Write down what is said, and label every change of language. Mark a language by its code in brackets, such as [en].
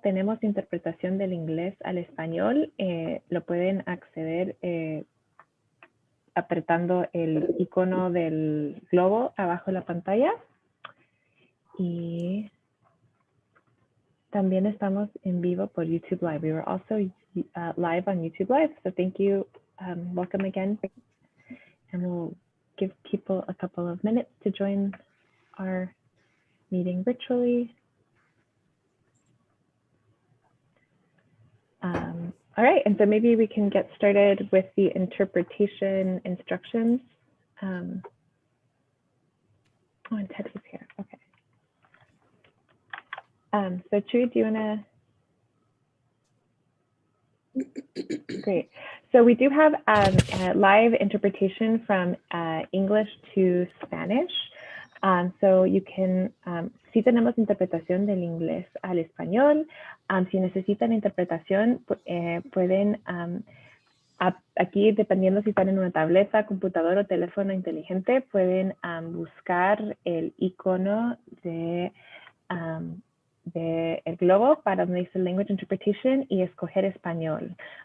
[es] Tenemos interpretación del inglés al español. Lo pueden acceder apretando el icono del globo abajo de la pantalla. Y también estamos en vivo por YouTube Live. [en] We were also live on YouTube Live, so thank you. Welcome again. And we'll give people a couple of minutes to join our meeting virtually. All right, and so maybe we can get started with the interpretation instructions. Oh, and Ted is here, okay. So Chuy, do you wanna? Great. So we do have a live interpretation from English to Spanish. So you can, [es] si tenemos interpretación del inglés al español. Si necesitan interpretación, pueden, aquí dependiendo si están en una tableta, computadora o teléfono inteligente, pueden buscar el icono de el globo para donde dice [en] language interpretation [es] y escoger español.